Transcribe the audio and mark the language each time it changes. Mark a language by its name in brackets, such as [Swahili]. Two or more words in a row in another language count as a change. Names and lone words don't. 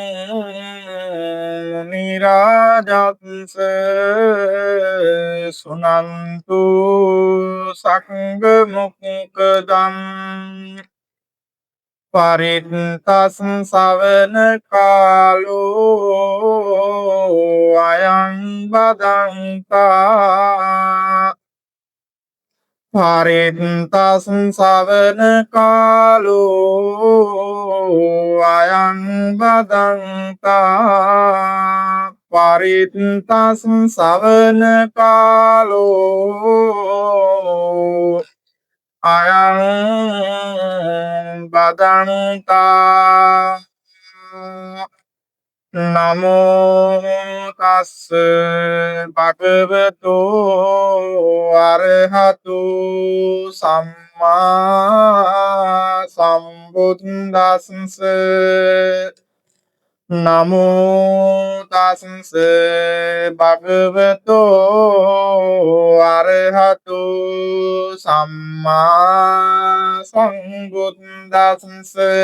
[Pali] නිරාජත්ස සුනන්තු සංඝ මොක්ඛදං පරිත්තස් සවන කාලෝ අයං බදන්තා පරිත්තස් සවන කාලෝ අයං බදන්තා පරිත්තස් සවන කාලෝ අයං බදන්තා නමෝ තස්ස භගවතු අරහතු සම්මා සම්බුද්දස්ස නමෝ තස්ස භගවතු අරහතු සම්මා සම්බුද්දස්ස